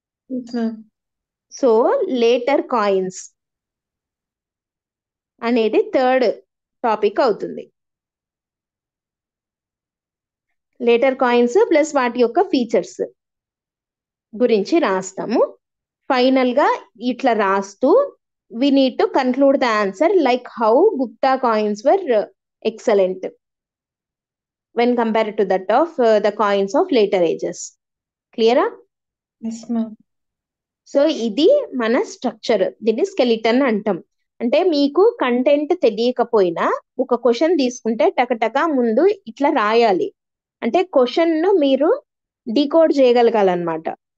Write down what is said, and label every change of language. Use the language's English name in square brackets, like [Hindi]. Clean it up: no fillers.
[English] Yes ma'am. [Telugu] So later coins అనేది third topic అవుతుంది. Later coins plus వాటి యొక్క ఫీచర్స్ గురించి రాస్తాము. ఫైనల్ గా ఇట్లా రాస్తూ [English] we need to conclude the answer like how Gupta coins were excellent when compared to that of the coins of later ages. Clear? Yes ma'am. [Telugu] So ఇది మన structure, దీన్ని స్కెలిటన్ అంటాం. అంటే మీకు కంటెంట్ తెలియకపోయినా ఒక క్వశ్చన్ తీసుకుంటే టకటక ముందు ఇట్లా రాయాలి. అంటే క్వశ్చన్ ను మీరు డీకోడ్ చేయగలగాలన్నమాట.